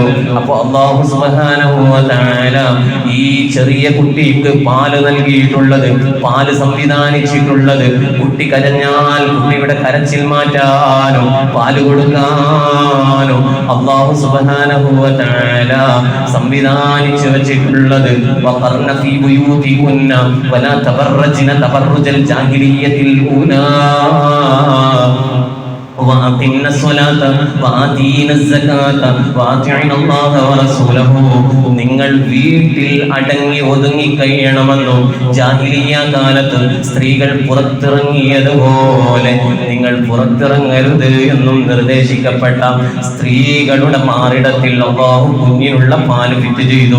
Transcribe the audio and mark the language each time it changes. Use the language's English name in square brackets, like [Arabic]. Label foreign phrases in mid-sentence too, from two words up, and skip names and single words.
[Malayalam] അപ്പൊ [Arabic] الله سبحانه وتعالى [Malayalam] ഈ ചെറിയ കുട്ടിക്ക് പാല് നൽകിയിട്ടുള്ളത്, പാല് സംവിധാനിച്ചിട്ടുള്ളത്, കുട്ടി കരഞ്ഞാൽ കുട്ടിയുടെ കരച്ചിൽ മാറ്റാനും പാല് കൊടുക്കാനും [Arabic] الله سبحانه وتعالى [Malayalam] സംവിധാനിച്ചു വെച്ചിട്ടുള്ളത്. [Arabic] وقرن في بيوتكن ولا تبرجن تبرج الجاهلية الأولى وأقمنا الصلاة وآتينا الزكاة وأطعنا الله ورسوله. [Malayalam] നിങ്ങൾ വീട്ടിൽ അടങ്ങി ഒതുങ്ങി കഴിയണമെന്നും ജാഹിലിയ്യ കാലത്ത് സ്ത്രീകൾ പുറത്തിറങ്ങിയതുപോലെ നിങ്ങൾ പുറത്തിറങ്ങരുത് എന്നും നിർദ്ദേശിക്കപ്പെട്ട സ്ത്രീകളുടെ മാറിടത്തിൽ അല്ലാഹു കുഞ്ഞിനുള്ള പാല് ഫിറ്റ് ചെയ്തു.